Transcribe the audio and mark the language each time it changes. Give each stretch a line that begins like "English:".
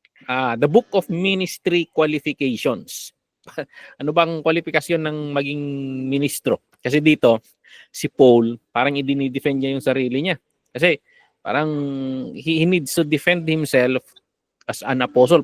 English: The Book of Ministry Qualifications.
Filipino: Ano bang kwalifikasyon ng maging ministro? Kasi dito, si Paul, parang i-defend niya yung sarili niya. Kasi parang
English: he needs to defend himself as an apostle.